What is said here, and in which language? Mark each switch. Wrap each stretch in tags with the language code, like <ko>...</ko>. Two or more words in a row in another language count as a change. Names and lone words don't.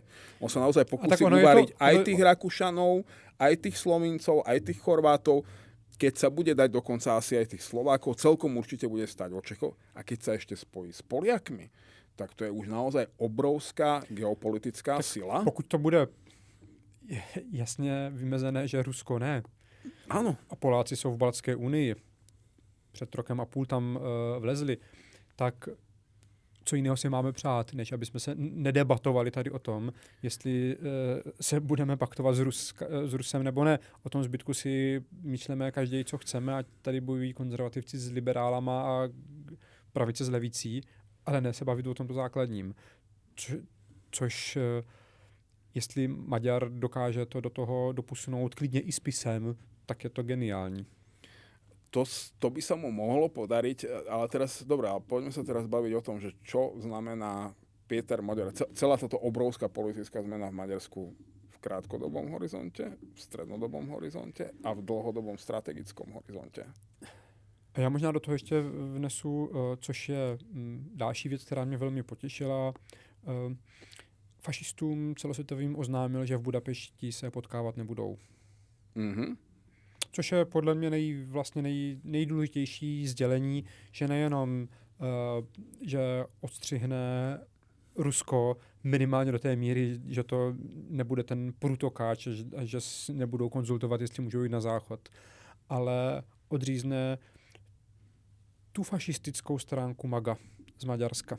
<sk>On sa naozaj pokúsi uvariť aj tých Rakúšanov, aj tých Slovincov, aj tých Chorvátov. keď sa bude dať dokonca asi aj tých Slovákov, celkom určite bude stať o Čechov. A keď sa ešte spojí s Poliakmi, tak to je už naozaj obrovská geopolitická sila.</sk> <cs>Pokud to bude jasně vymezené, že Rusko ne. Ano. A Poláci jsou v Baltské unii. Před rokem a půl tam vlezli. Tak co jiného si máme přát, než aby jsme se nedebatovali tady o tom, jestli se budeme paktovat s Rusem nebo ne. O tom zbytku si myšleme každý, co chceme, ať tady bojují konzervativci s liberálama a pravice s levicí, ale ne se bavit o tomto základním. Což jestli Maďar dokáže to do toho doposunout klidně i spisem, tak je to geniální.</cs> <sk>To by sa mu mohlo podariť, ale teraz, dobré, poďme sa teraz baviť o tom, že čo znamená Péter Magyar. Celá táto obrovská politická zmena v Maďarsku v krátkodobom horizonte, v strednodobom horizonte a v dlhodobom strategickom horizonte.</sk> <cs>A já možná do toho ještě vnesu, což je další věc, která mě velmi potěšila. Fašistům celosvětovým oznámil, že v Budapešti se potkávat nebudou. Mhm. Což je podle mě nejdůležitější sdělení, že nejenom, že odstřihne Rusko minimálně do té míry, že to nebude ten průtokáč, že nebudou konzultovat, jestli můžou jít na záchod, ale odřízne tu fašistickou stránku MAGA z Maďarska.</cs>